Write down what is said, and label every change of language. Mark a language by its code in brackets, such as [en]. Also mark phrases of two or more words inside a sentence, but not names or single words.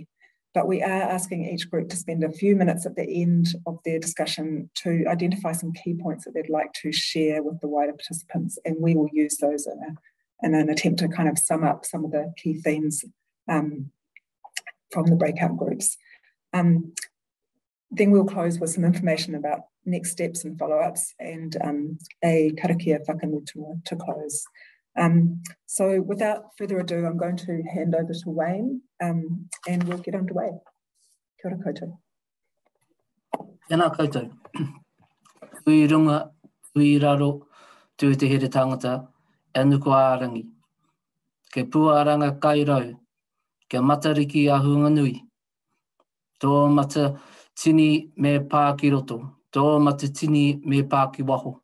[en] But we are asking each group to spend a few minutes at the end of their discussion to identify some key points that they'd like to share with the wider participants, and we will use those in an attempt to kind of sum up some of the key themes from the breakout groups. Then we'll close with some information about next steps and follow-ups, and a [mi] karakia whakamutua [en] to close. So without further ado, I'm going to hand over to Wayne, and we'll get underway. [mi] Kia ora koutou. Tēnā koutou. Kui runga, kui raro, tū te here tangata, e nuku ārangi. Ke puāranga kai rau, ke matariki a hunga nui. Tō mata tini me pā ki roto, tō mata tini me pā ki waho.